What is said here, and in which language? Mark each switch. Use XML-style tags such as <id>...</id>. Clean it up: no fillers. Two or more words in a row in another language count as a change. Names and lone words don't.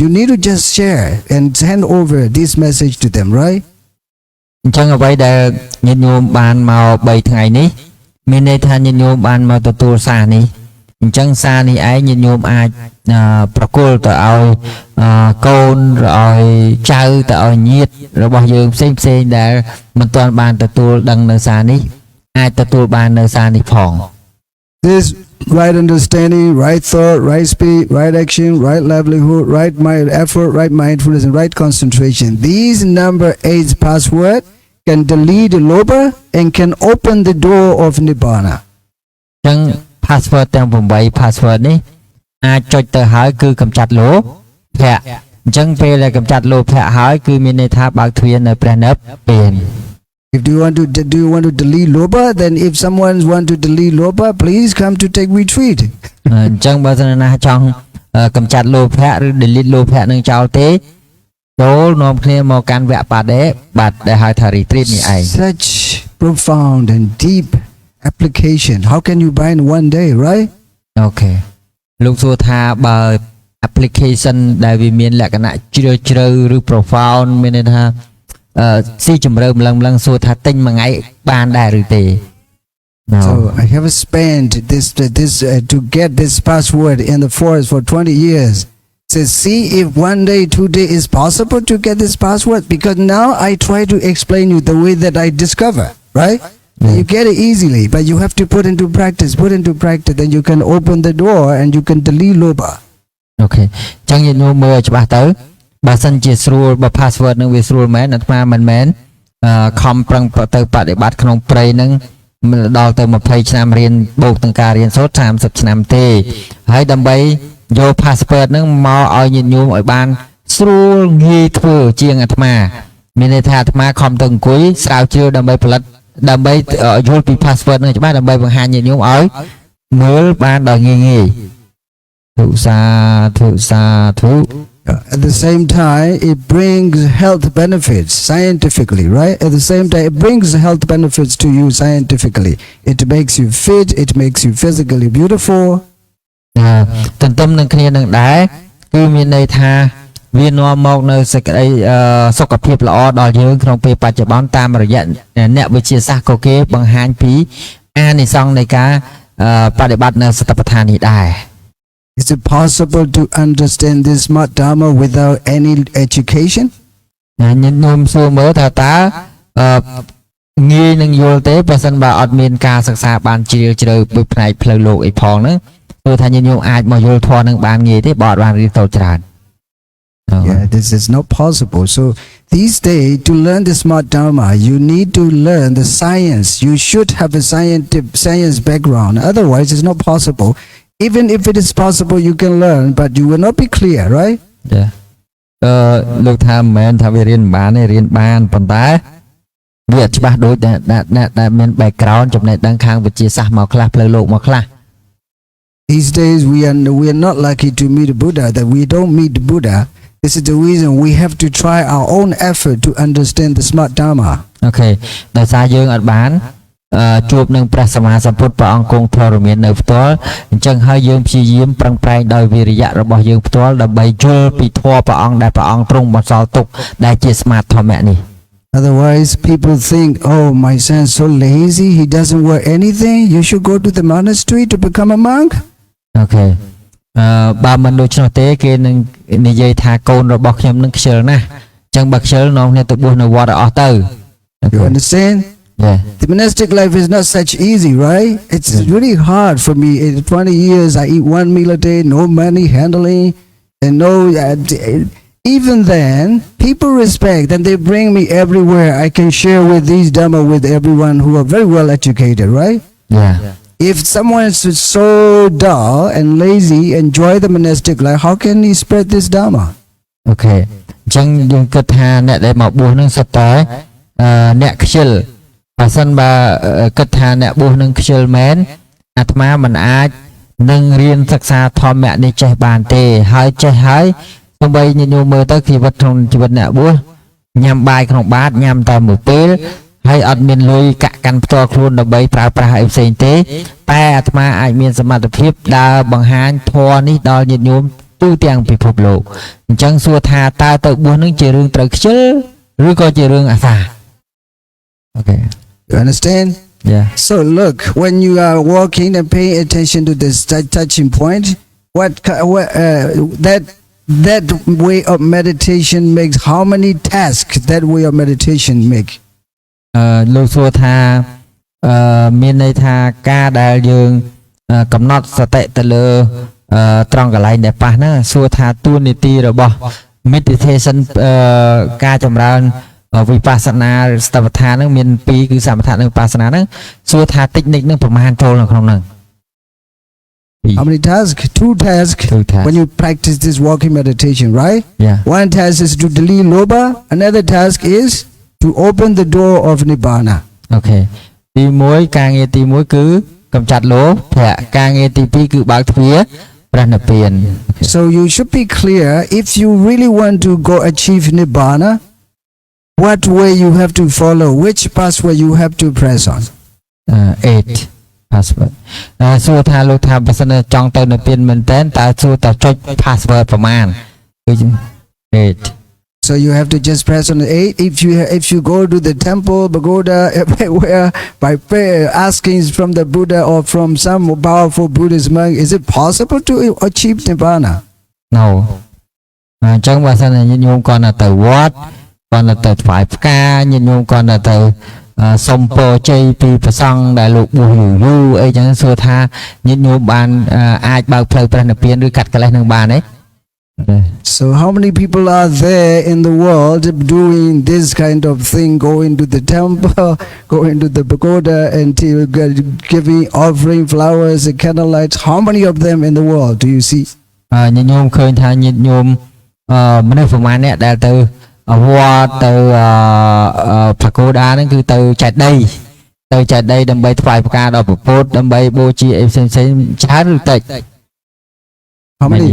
<en>You need to just share and hand over this message to them, right?</en> <km>អញ្ចឹងអ្វីដែលញាតិញោមបានមក3ថ្ងៃនេះមានន័យថាញាតិញោមបានមកទទួលសារនេះអញ្ចឹងសារនេះឯងញាតិញោមអាចប្រគល់ទៅឲ្យកូនឲ្យចៅទៅឲ្យញាតិរបស់យើងផ្សេងដែលមិនទាន់បានទទួលដឹងនៅសារនេះអាចទទួលបាននៅសារនេះផង</km> <en>This right understanding, right thought, right speech, right action, right livelihood, right mind effort, right mindfulness, and right concentration. These number 8 password can delete the lobha and can open the door of Nibbana.</en> <km>អញ្ចឹង password ទាំង8 password នេះអាចចុចទៅហើយគឺកម្ចាត់លោភៈចឹងពេលដែលកម្ចាត់លោភៈហើយគឺមានន័យថាបើកទ្វារនៅព្រះនិព្វាន</km> <en>If do you want to delete loba, then if someone want to delete loba, please come to take retreat.</en> <km>អញ្ចឹងបើសិនណាចង់កម្ចាត់លោភៈឬ delete លោភៈនឹងចោលទេចូលនាំគ្នាមកកាន់វគ្គបដិបត្តិដែលហៅថា retreat នេះឯង</km> <en>Such profound and deep application. How can you buy in one day, right?</en> <km>អូខេលោកសួរថាបើ application ដែលវាមានលក្ខណៈជ្រាលជ្រៅឬ profound មានន័យថាស៊ីជម្រៅម្លឹងសួរថាទិញមួយថ្ងៃបានដែរឬទេ</km> <en>So I have spent this to get this password in the forest for 20 years. Says, see if one day, 2 days is possible to get this password, because now I try to explain you the way that I discover, right? You get it easily, but you have to put into practice, then you can open the door and you can delete loba.</en> <km>Okay. ចឹងយើងមើលច្បាស់ទៅបើសិនជាស្រួលបើ password នឹងវាស្រួលមែនអាត្មាមិនមែនខំប្រឹង ទៅបដិបត្តិក្នុងព្រៃនឹងដល់ទៅ20ឆ្នាំរៀនបូកទាំងការរៀនសូត្រ30ឆ្នាំទេហើយដើម្បីយក password នឹងមកឲ្យញាតិញោមឲ្យបានស្រួលងាយធ្វើជាងអាត្មាមានន័យថាអាត្មាខំទៅអង្គុយស្រាវជ្រាវដើម្បីផលិតដើម្បីយល់ពី password នឹងច្បាស់ដើម្បីបង្ហាញញាតិញោមឲ្យមើលបានដល់ងាយធុ</km> <en>At the same time, it brings health benefits scientifically, right? At the same time, it brings health benefits to you scientifically. It makes you fit, it makes you physically beautiful.</en> <km>ទន្ទឹមនឹងគ្នានឹងដែរគឺមានន័យថាវានាំមកនៅសេចក្តីសុខភាពល្អដល់យើងក្នុងពេលបច្ចុប្បន្នតាមរយៈអ្នកវិទ្យាសាស្ត្រក៏គេបង្ហាញពីអានិសង្សនៃការបដិបត្តិនៅសតិប្បដ្ឋាននេះដែរ</km> <en>Is it possible to understand this smart dharma without any education?</en> <km>ញាតិញោមសួរមើលថាតើងាយនឹងយល់ទេបើសិនបើអត់មានការសិក្សាបានជ្រាលជ្រៅពីផ្នែកផ្លូវលោកអីផងហ្នឹងព្រោះថាញាតិញោមអាចមកយល់ធម៌នឹងបានងាយទេបើអត់បានរៀនសូត្រច្រើន</km> <en>Yeah, this is not possible. So these days, to learn the smart dharma, you need to learn the science. You should have a science background. Otherwise, it's not possible. Even if it is possible, you can learn, but you will not be clear, right? Yeah.</en> <km>លោកថាមិនមែនថាវារៀនបានទេរៀនបានប៉ុន្តែវាអត់ច្បាស់ដូចដែលមាន background ចំណេះដឹងខាងវិទ្យាសាស្ត្រមកខ្លះផ្លូវលោកមកខ្លះ</km> <en>These days we are not lucky to meet Buddha, that we don't meet Buddha. This is the reason we have to try our own effort to understand the smart dharma. Okay.</en> <km>ដោយសារយើងអត់បានជួបនឹងព្រះសម្មាសម្ពុទ្ធព្រះអង្គគង់ធរមាននៅផ្ទាល់អញ្ចឹងហើយយើងព្យាយាមប្រឹងប្រែងដោយវិរិយៈរបស់យើងផ្ទាល់ដើម្បីយល់ពីធម៌ព្រះអង្គដែលព្រះអង្គទ្រង់បន្សល់ទុកដែលជាស្មាតធម្មៈនេះ</km> <en>Otherwise people think, oh, my son is so lazy, he doesn't work anything, you should go to the monastery to become a monk. Okay.</en> <km>បើមិនដូច្នោះទេគេនឹងនិយាយថាកូនរបស់ខ្ញុំនឹងខ្ជិលណាស់អញ្ចឹងបើខ្ជិលនាំគ្នាទៅបួសនៅវត្តឲ្យអស់ទៅ</km> <en>You understand? Yeah. The monastic life is not such easy, right? It's really hard for me. In 20 years, I eat 1 meal a day, no money handling, and no. Even then, people respect, and they bring me everywhere. I can share with these dhamma with everyone who are very well educated, right? Yeah. If someone is so dull and lazy, enjoy the monastic life, how can he spread this dhamma? Okay.</en> <km>អញ្ចឹងយើងគិតថាអ្នកដែលមកបួសនឹងសុទ្ធតែអ្នកខ្ជិលបើសិនបើគិតថាអ្នកបួសនឹងខ្ជិលមែនអាត្មាមិនអាចនឹង រៀនសិក្សាធម្មៈនេះចេះបានទេហើយចេះហើយទោះបីញាតិញោមមើលទៅជីវិតក្នុងជីវិតអ្នកបួសញ៉ាំបាយក្នុងបាតញ៉ាំតែមួយពេលហើយអត់មានលុយកាក់កាន់ផ្ទាល់ខ្លួនដើម្បីប្រើប្រាស់អីផ្សេងទេតែអាត្មាអាចមានសមត្ថភាពដើរបង្ហាញធម៌នេះដល់ញាតិញោមទូទាំងពិភពលោកអញ្ចឹងសួរថាតើទៅបួសនឹងជារឿងត្រូវខ្ជិលឬក៏ជារឿងអាសា Okay.</km> <en>You understand? Yeah. So look, when you are walking and paying attention to this touching point, that way of meditation makes how many tasks that way of meditation make?</en> <km>លោកសួរថាមានន័យថាការដែលយើងកំណត់សតិទៅលើត្រង់កន្លែងដែលប៉ះហ្នឹងសួរថាតួនាទីរបស់ meditation ការចម្រើនវិបស្សនាស្តវដ្ឋានហ្នឹងមាន2គឺសមថៈនិងវិបស្សនាហ្នឹងសួរថាតិចនិចនឹងប្រមាណចូលនៅក្នុងហ្នឹង</km> <en>How many tasks? Two tasks. When you practice this walking meditation, right? Yeah. One task is to delete loba. Another task is to open the door of nibbana. Okay.</en> <km>ទី1ការងារទី1គឺកំចាត់លោភៈការងារទី2គឺបើកទ្វារព្រះនិព្វាន</km> <en>So you should be clear if you really want to go achieve nibbana, what way you have to follow, which pathway you have to press on.</en> <km>8 password សួរថាលោកថាបើសិនចង់ទៅនិព្វានមែនតើតើសួរតើចុច password ប្រមាណគឺ8</km> <en>So you have to just press on the 8. If you go to the temple, pagoda, everywhere by prayer, asking from the Buddha or from some powerful Buddhist monk, is it possible to achieve nibbana? No.</en> <km>អញ្ចឹងបើសិនញាតិញោមគាត់ទៅវត្តគាត់ទៅថ្វាយផ្កាញាតិញោមគាត់ទៅសុំពរជ័យពីព្រះសង្ឃដែលលោកបួសយូរអីចឹងសួរថាញាតិញោមបានអាចបើកផ្លូវព្រះនិព្វានឬកាត់កិលេសនឹងបានទេ</km> <en>So how many people are there in the world doing this kind of thing, going to the temple, going to the pagoda and giving offering flowers and candlelights? How many of them in the world do you see?</en> <km>ញាតិញោមឃើញថាញាតិញោមមនុស្សប្រមាណអ្នកដែលទៅវត្តទៅpagoda ហ្នឹងគឺទៅចែកដីដើម្បីថ្វាយផ្កាដល់ព្រះពុទ្ធដើម្បីបូជាអីផ្សេងៗច្រើនឬតិច</km> <en>How many?</en>